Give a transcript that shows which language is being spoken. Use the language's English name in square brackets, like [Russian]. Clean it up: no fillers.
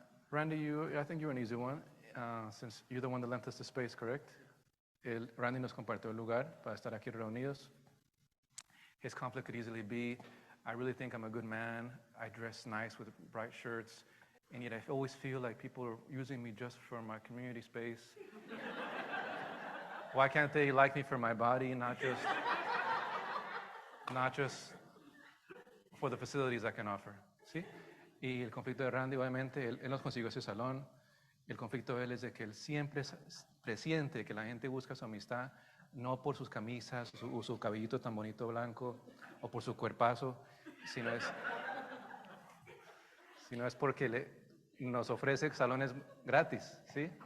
[English] Randy, I think you're an easy one, since you're the one that lent us the space, correct? [Spanish] Randy nos compartió el lugar para estar aquí reunidos. [English] His conflict could easily be, I really think I'm a good man, I dress nice with bright shirts, and yet I always feel like people are using me just for my community space. Why can't they like me for my body, not just for the facilities I can offer? [Spanish] ¿Sí? Y el conflicto de Randy, obviamente, él nos consiguió ese salón. El conflicto de él es de que él siempre presiente que la gente busca su amistad no por sus camisas, su cabellito tan bonito blanco, o por su cuerpazo, sino es porque nos ofrece salones gratis, ¿sí?